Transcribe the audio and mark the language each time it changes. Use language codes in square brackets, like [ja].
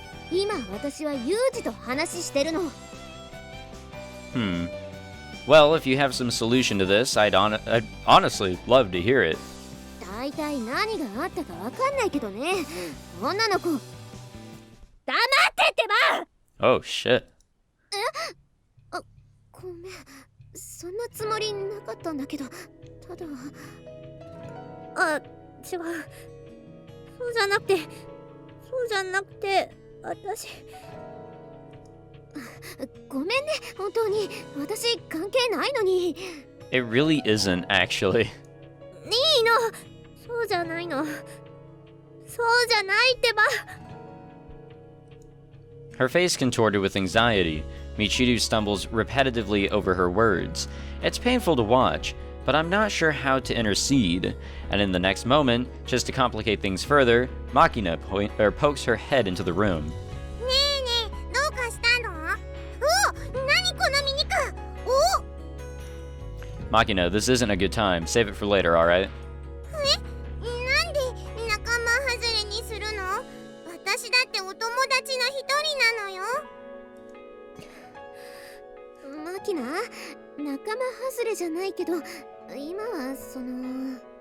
[ja] 今私はユージと話してるの。 [en] Well, if you have some solution to this, I'd honestly love to hear it. [ja] 大体何があったかわかんないけどね。女の子、黙ってってば。 [en] Oh, shit. [ja] ごめん、そんなつもりなかったんだけど、ただ、違う、そうじゃなくて、私、ごめんね、本当に。私関係ないのに。 [en] It really isn't, actually. [ja] いいの、そうじゃないの。そうじゃないってば。 [en] Her face contorted with anxiety. Michiru stumbles repetitively over her words. It's painful to watch, but I'm not sure how to intercede. And in the next moment, just to complicate things further, Makina pokes her head into the room. [ja] ねえねえ、どうかしたの？何このミニカー。 [en] Makina, this isn't a good time. Save it for later, alright? [ja] なんで仲間外れにするの？私だってお友達の一人なのよ。マキナ、仲間外れじゃないけど、今はその。